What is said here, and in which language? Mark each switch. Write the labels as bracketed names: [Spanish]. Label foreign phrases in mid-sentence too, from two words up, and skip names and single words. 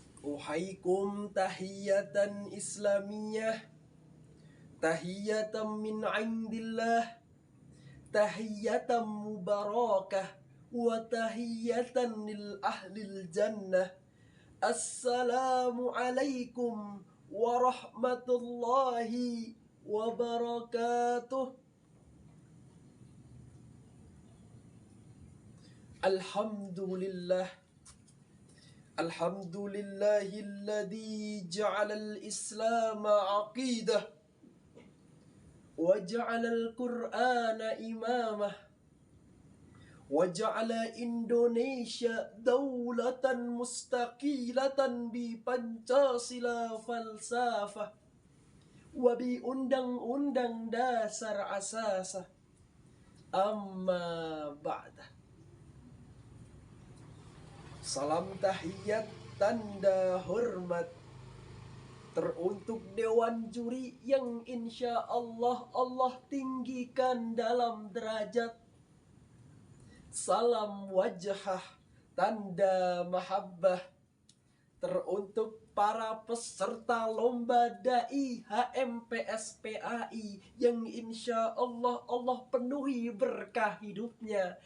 [Arabic] أحييكم تحية إسلامية، تحية من عند الله، تحية مباركة، وتحية لأهل الجنة. السلام عليكم ورحمة الله وبركاته. Alhamdulillah. الحمد لله الذي جعل الإسلام عقيدة وجعل القرآن إمامة وجعل Indonesia دولة مستقلة ب Pancasila فلسفة وب [Indonesian] undang-undang dasar [Arabic] asasah. أما بعد. [Indonesian] Salam tahiyat tanda hormat teruntuk dewan juri yang [Arabic] إن شاء الله [Indonesian] tinggikan dalam derajat. Salam wajhah tanda mahabbah teruntuk para peserta lomba dai HMPSPAI yang [Arabic] إن شاء الله [Indonesian] penuhi berkah hidupnya.